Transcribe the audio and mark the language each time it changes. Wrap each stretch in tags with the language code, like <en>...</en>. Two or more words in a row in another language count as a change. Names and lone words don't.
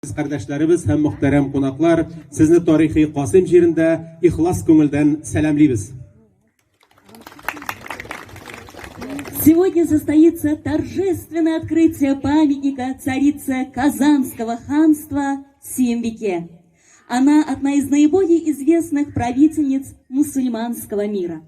<tt>Kardeşlerimiz hem muhterem konaklar, sizni tarihi Kasım şehrinde ihlas көңелдән сәламлибез.</tt> <ru>Сегодня состоится торжественное открытие памятника царице Казанского ханства Симбике. Она одна из наиболее известных правительниц мусульманского мира.</ru>